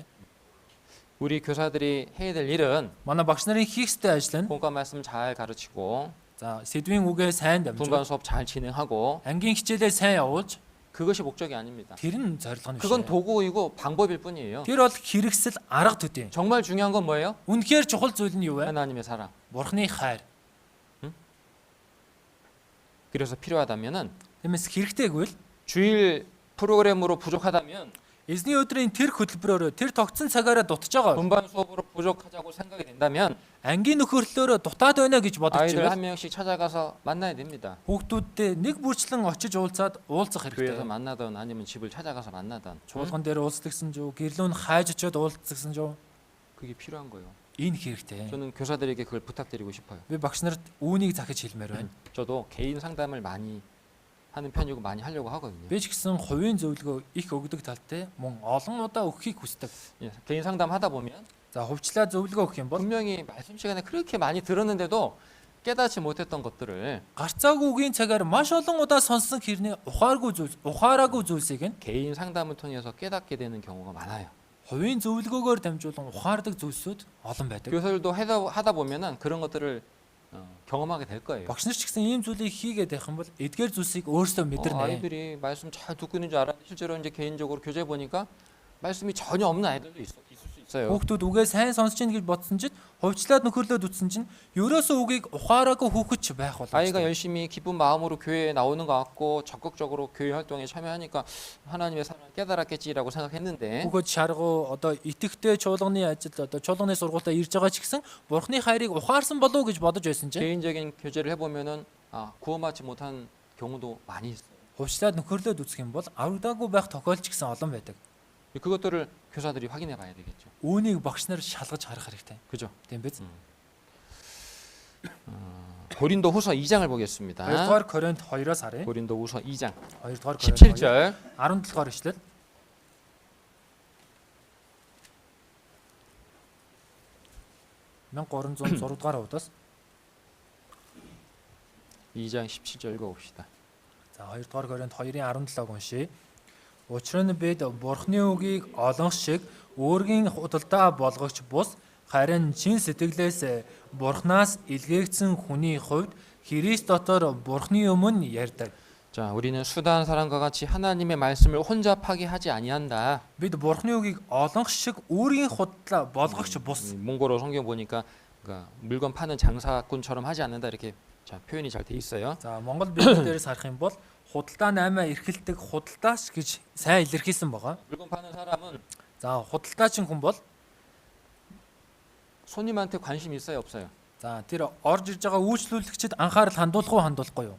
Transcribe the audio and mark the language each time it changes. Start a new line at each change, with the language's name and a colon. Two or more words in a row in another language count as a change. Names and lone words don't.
Korean: 우리 교사들이 해야 될 일은
Mongolian: Манай багш нарын хийх ёстой ажил нь
Korean: 본과 말씀 잘 가르치고
Mongolian: за сэдвийн үгээ сайн
Korean: 분반
Mongolian: дамжуул,
Korean: 수업 잘 진행하고
Mongolian: ангийн хичээлээ сайн явуулж
Korean: 그것이 목적이 아닙니다.
Mongolian: тэр нь зорилго нь биш.
Korean: 그건 도구이고 방법일 뿐이에요.
Mongolian: Тэр бол хэрэгсэл арга төдий.
Korean: 정말 중요한 건 뭐예요?
Mongolian: Үнэхээр чухал зүйл нь юу вэ?
Korean: 하나님의 사랑.
Mongolian: Бурхны хайр.
Korean: 그래서 필요하다면은
Mongolian: Тиймээс хэрэгтэйгүй л
Korean: 주일 프로그램으로 부족하다면
Mongolian: эзний өдрийн тэр хөтөлбөрөөр тэр тогтсон цагаараа дутж байгаа.
Korean: 분반 수업으로 부족하자고 생각이 된다면
Mongolian: Ангийн нөхөрлөөрөө дутаад байна гэж бодож
Korean: 아이들 한
Mongolian: байгаа.
Korean: 명씩 찾아가서 만나야 됩니다.
Mongolian: Хүүхдүүдтэй нэг бүрчлэн очиж уулзаад уулзах
Korean: 교회에서
Mongolian: хэрэгтэй.
Korean: 만나든 아니면 집을 찾아가서 만나든
Mongolian: Чуулган дээр уулзлагсан жоо, гэрлүүн хайж очиод уулзлагсан жоо.
Korean: 그게 필요한 거예요.
Mongolian: Энэ хэрэгтэй.
Korean: 저는 교사들에게 그걸 부탁드리고 싶어요.
Mongolian: Би багш нарт үүнийг захиж хэлмээр байна.
Korean: 저도 개인 상담을 많이 하는 편이고 많이 하려고 하거든요.
Mongolian: Би ч гэсэн хувийн зөвлөгөө их өгдөг талтай мөн олон удаа өгөхийг хүсдэг.
Korean: 예, 개인 상담 하다 보면
Mongolian: За хувьчлаа зөвлөгөө өгөх юм бол
Korean: 분명히 말씀 시간에 그렇게 많이 들었는데도 깨닫지 못했던 것들을
Mongolian: гарцаагүй үгийн цагаар маш олон удаа сонссон хэрнээ ухаараагүй зүйлсийг нь
Korean: 개인 상담을 통해서 깨닫게 되는 경우가 많아요.
Mongolian: хувийн зөвлөгөөгөөр дамжуулан ухаардаг зүйлсүүд олон байдаг.
Korean: 교사들도 하다 보면은 그런 것들을 경험하게 될 거예요.
Mongolian: Багш нар ч гэсэн ийм зүйлийг хийгээд байх юм бол эдгээр зүйлсийг өөрсдөө мэдэрнэ.
Korean: 아이들이 말씀 잘 듣고 있는 줄 알아. 실제로 이제 개인적으로 교재 보니까 말씀이 전혀 없는 아이들도 있을 수 있어요.
Mongolian: Хүүхдүүд үгээ сайн сонсож ийн гэж бодсон чинь хувьчлаад нөхөрлөөд үтсэн чинь ерөөсөө үгийг ухаараагүй хүүхэд ч байх болов.
Korean: 아이가 열심히 기쁜 마음으로 교회에 나오는 것 같고 적극적으로 교회 활동에 참여하니까 하나님의 사랑을 깨달았겠지라고 생각했는데
Mongolian: Хүүхэд шаргуу одоо итгэвтэй чуулганы ажил одоо чуулганы сургуультаа ирж байгаа ч гэсэн бурхны хайрыг ухаарсан болов гэж бодож байсан чинь
Korean: 개인적인 교제를 해보면은 구원받지 못한 경우도 많이 있어요.
Mongolian: хувьчлаад нөхөрлөөд үсэх юм бол аврагдаагүй байх тохиолдол ч гэсэн олон байдаг.
Korean: 그것들을 교사들이 확인해 봐야 되겠죠.
Mongolian: Үүнийг багш нар шалгаж харах хэрэгтэй.
Korean: 그죠?
Mongolian: Тийм биз?
Korean: 고린도 후서 2장을 보겠습니다.
Mongolian: 2-р Коринт 2-оос харъя.
Korean: 고린도 후서 2장
Mongolian: 2-р Коринт
Korean: 17절
Mongolian: 17-р ишлэл. Мен 306-р удаас
Korean: 2장 17절 읽어봅시다.
Mongolian: за 2-р Коринт 2-ын 17-г уншия. Учир нь бид Бурхны үгийг олонх шиг өөрийн худалдаа болгогч бус харин чин сэтгэлээс Бурхнаас илгээгдсэн хүний хувьд Христ дотор Бурхны өмнө ярьдаг.
Korean: 자, 우리는 수다한 사람과 같이 하나님의 말씀을 혼자 파기하지 아니한다.
Mongolian: Бид Бурхны үгийг олонх шиг өөрийн худалдаа болгогч бус.
Korean: 몽골어 성경 보니까 그러니까 물건 파는 장사꾼처럼 하지 않는다 이렇게 자, 표현이 잘 돼 있어요.
Mongolian: За Монгол библиэлээс харах юм бол худалдаа 8 эрхэлдэг худалдаач гэж сайн илэрхийлсэн байгаа.
Korean: 물건 파는 사람은
Mongolian: За худалдаачин хүн бол
Korean: 손님한테 관심 있어요, 없어요?
Mongolian: за тэр орж ирж байгаа үйлчлүүлэгчид анхаарал хандуулах уу хандуулахгүй юу?